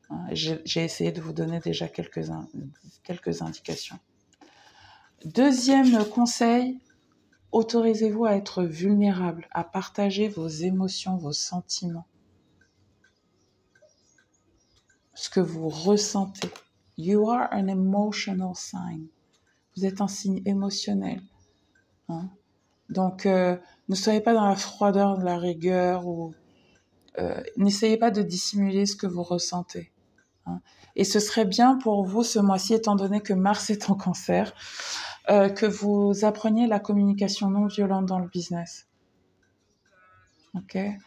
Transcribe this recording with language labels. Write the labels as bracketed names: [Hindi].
[French] J'ai essayé de vous donner déjà quelques indications. Deuxième conseil, autorisez-vous à être vulnérable, à partager vos émotions, vos sentiments, ce que vous ressentez. [English] You are an emotional sign. [French] Vous êtes un signe émotionnel. Hein? Donc, ne soyez pas dans la froideur, de la rigueur, ou n'essayez pas de dissimuler ce que vous ressentez. Hein? Et ce serait bien pour vous ce mois-ci, étant donné que Mars est en cancer, que vous appreniez la communication non violente dans le business. Ok?